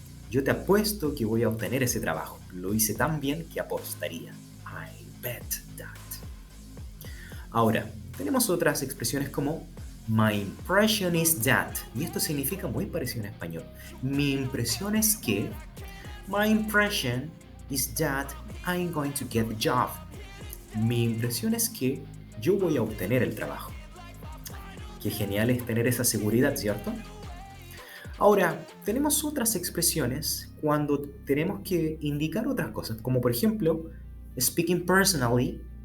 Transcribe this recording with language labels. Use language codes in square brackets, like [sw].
[es] Yo te apuesto que voy a obtener ese trabajo. Lo hice tan bien que apostaría. [en] I bet that. [es] Ahora, tenemos otras expresiones como [en] my impression is that. [es] Y esto significa muy parecido en español. Mi impresión es que. [en] My impression is that I'm going to get the job. [es] Mi impresión es que yo voy a obtener el trabajo. Qué genial es tener esa seguridad, ¿cierto? Ahora, tenemos otras expresiones cuando tenemos que indicar otras cosas, como por ejemplo, [en] speaking personally.